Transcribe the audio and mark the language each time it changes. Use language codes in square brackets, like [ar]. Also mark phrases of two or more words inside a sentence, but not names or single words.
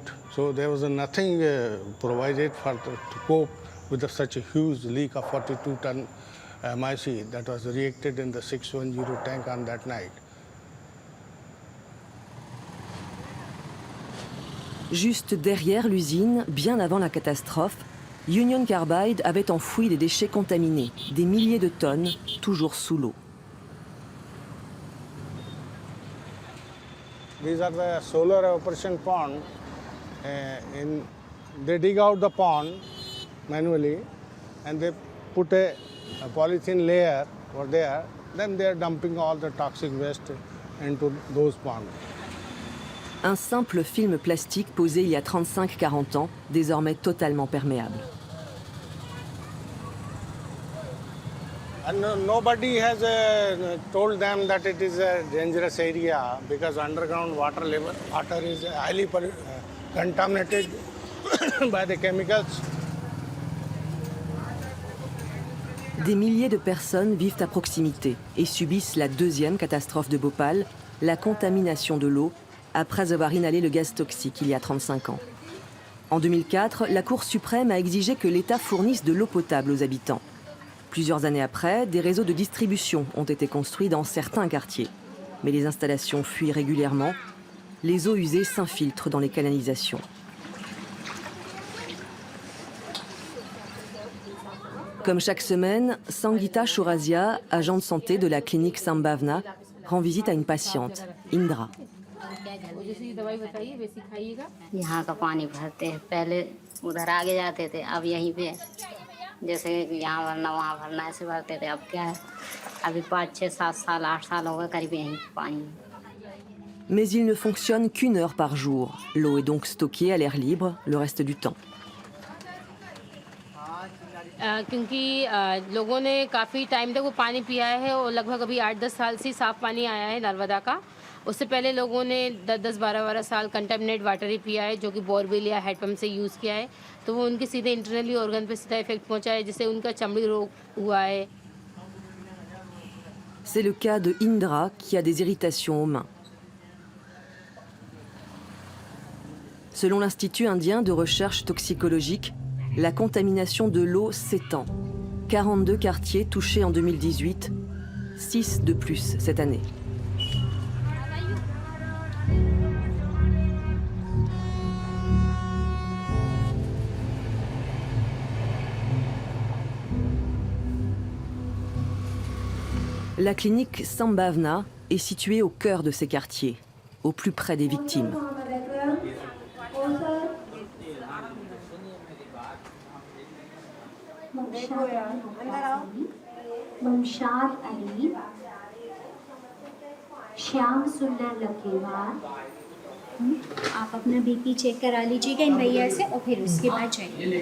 [en] So there was nothing provided to cope with such a huge leak of 42-ton MIC that was reacted in the 610 tank on that night. [fr] Juste derrière l'usine, bien avant la catastrophe, Union Carbide avait enfoui des déchets contaminés, des milliers de tonnes, toujours sous l'eau. [en] These are the solar evaporation pond. They dig out the pond manually and they put a polythene layer over there. Then they are dumping all the toxic waste into those ponds. [fr] Un simple film plastique posé il y a 35-40 ans, désormais totalement perméable. [en] And nobody has told them that it is a dangerous area because underground water is highly contaminated by the chemicals. [fr] Des milliers de personnes vivent à proximité et subissent la deuxième catastrophe de Bhopal, la contamination de l'eau, après avoir inhalé le gaz toxique il y a 35 ans. En 2004, la Cour suprême a exigé que l'État fournisse de l'eau potable aux habitants. Plusieurs années après, des réseaux de distribution ont été construits dans certains quartiers. Mais les installations fuient régulièrement. Les eaux usées s'infiltrent dans les canalisations. Comme chaque semaine, Sangeeta Shorazia, agent de santé de la clinique Sambhavna, rend visite à une patiente, Indra. [hi] यहाँ का पानी भरते हैं पहले उधर आगे जाते थे अब यहीं पे जैसे यहाँ भरना वहाँ भरना ऐसे भरते थे अब क्या है अभी 5, 6, 7 साल 8 साल हो गए करीब यहीं पानी. [fr] Mais il ne fonctionne qu'une heure par jour. L'eau est donc stockée à l'air libre le reste du temps. [hi] क्योंकि लोगों ने काफ़ी टाइम तक वो पानी पिया है और लगभग अभी 8-10 साल से साफ़ पानी आया है नर्मदा का. उससे पहले लोगों ने 10-12 साल [en] contaminate water [hi] ही पिया है जो कि बोरवेल या हेडपम्प से यूज़ किया है तो वो उनके सीधे [en] internally organ [hi] पे सीधा इफेक्ट पहुंचा है जिससे उनका चमड़ी रोग हुआ है. [fr] C'est le cas de Indra qui a des irritations aux mains. Selon l'Institut indien de recherche toxicologique, la contamination de l'eau s'étend. 42 quartiers touchés en 2018, 6 de plus cette année. La clinique Sambhavna est située au cœur de ces quartiers, au plus près des victimes. [hi] मुमशाद अली, श्याम सुंदर लकीवार. आप अपना [en] BP check [hi] करा लीजिएगा इन भैया से और फिर उसके बाद जाइए.